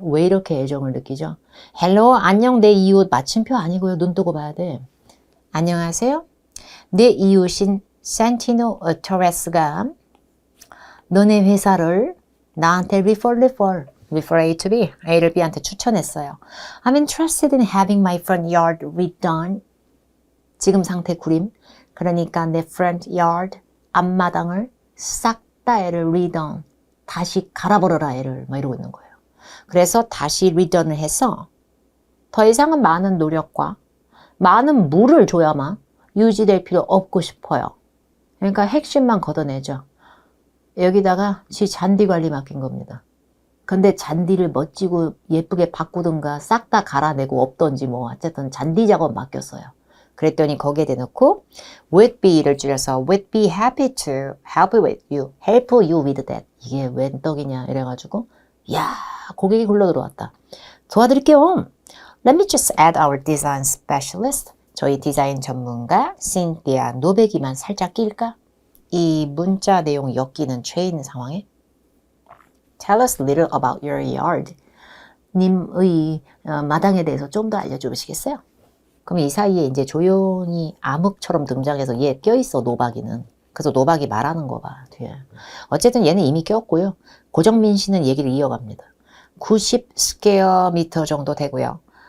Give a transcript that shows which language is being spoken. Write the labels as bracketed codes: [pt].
[ko] 왜 이렇게 애정을 느끼죠? Hello 안녕 내 이웃 마침표 아니고요. 눈 뜨고 봐야 돼. 안녕하세요. 내 이웃인 산티노 토레스가 너네 회사를 나한테 [en] refer A to B, [ko] A를 B한테 추천했어요. [en] I'm interested in having my front yard redone. [ko] 지금 상태 구림. 그러니까 내 front yard, 앞마당을 싹 다 애를 redone. 다시 갈아버려라 애를 막 이러고 있는 거예요. 그래서 다시 redone을 해서 더 이상은 많은 노력과 많은 물을 줘야만 유지될 필요 없고 싶어요. 그러니까 핵심만 걷어내죠. 여기다가 지 잔디 관리 맡긴 겁니다. 근데 잔디를 멋지고 예쁘게 바꾸든가 싹 다 갈아내고 없던지 뭐 어쨌든 잔디 작업 맡겼어요. 그랬더니 거기에 대놓고 [en] would be를 [ko] 줄여서 [en] would be happy to help you with that. [ko] 이게 웬 떡이냐 이래가지고 야 고객이 굴러 들어왔다. 도와드릴게요. [en] Let me just add our design specialist. [ko] 저희 디자인 전문가 신티아 노베기만 살짝 낄까? 이 문자 내용 엮이는 최인 상황에 [en] Tell us a little about your yard. [ko] 님의 마당에 대해서 좀 더 알려주시겠어요? 그럼 이 사이에 이제 조용히 암흑처럼 등장해서 얘 껴있어 노박이는. 그래서 노박이 말하는 거 봐 뒤에. 어쨌든 얘는 이미 꼈고요. 고정민 씨는 얘기를 이어갑니다. 90 스퀘어미터 정도 되고요.